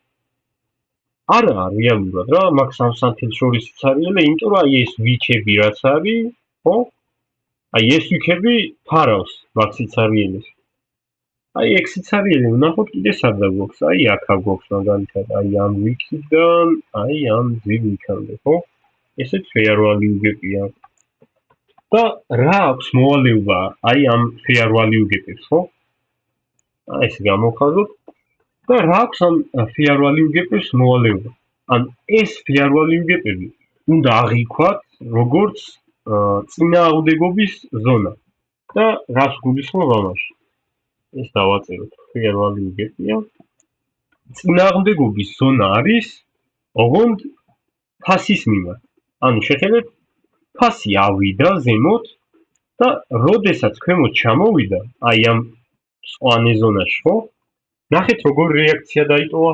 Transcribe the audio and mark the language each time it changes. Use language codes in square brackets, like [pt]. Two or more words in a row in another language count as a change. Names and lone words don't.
[ka] არა რეალურად რა, მაგ სამ სანთელს შორის სიცარიელი, იმიტომ რომ აი ეს ვიქები რაც არის, ხო? აი ეს ვიქები ფარავს მაგ სიცარიელს. აი ეგ სიცარიელი ვნახოთ კიდე სადა გვაქვს, აი აქ გვაქვს მაგალითად, აი ამ ვიქიდან, აი ამ ძირ ვიქამდე, ხო? ესეც [en] fair value gap- [ka] ია. და რა აქვს მოვალეობა აი ამ [en] fair value gap- [ka] ს, ხო? აი ეს გამოვხაზოთ და რა აქვს ამ [en] fair value gap- [ka] ს მოვალეობა? ან ეს [en] fair value gap- [ka] ები უნდა აღიქვათ როგორც წინააღმდეგობის ზონა. და რას გულისხმობ ამაში? ეს დავაწეროთ [en] fair value gap- [ka] ია. წინააღმდეგობის ზონა არის ოღონდ ფასის მიმართ. ანუ შეხედეთ ფასი ავიდა ზემოთ და როდესაც ქვემოთ ჩამოვიდა, აი ამ სვანე ზონაში, ხო? ნახეთ როგორ რეაქცია დაიტოვა.